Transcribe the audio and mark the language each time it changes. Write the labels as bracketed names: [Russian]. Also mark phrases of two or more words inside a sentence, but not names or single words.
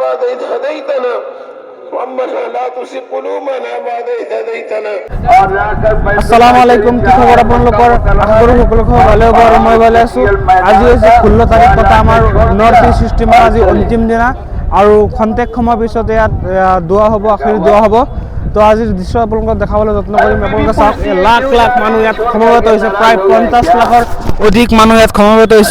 [Arabic] إذ هديتنا ربنا لا تزغ قلوبنا بعد إذ هديتنا السلام عليكم. [Assamese] কি খবৰ আপোনালোকৰ? আশা কৰোঁ সকলো খবৰ ভালে হ'ব আৰু মই ভালে আছোঁ। আজি হৈছে 16 তাৰিখ কথা আমাৰ [English] North East [Assamese] ছিষ্টেমৰ আজি অন্তিম দিনা আৰু খন্তেক সময়ৰ পিছত ইয়াত দোৱা হ'ব, আখৰি দোৱা হ'ব। তো আজিৰ দৃশ্য আপোনালোকক দেখাবলৈ যত্ন কৰিম। আপোনালোকে চাওক, লাখ লাখ মানুহ ইয়াত সমবেত হৈছে, প্ৰায় 50 লাখৰ অধিক মানুহ ইয়াত সমবেত হৈছে।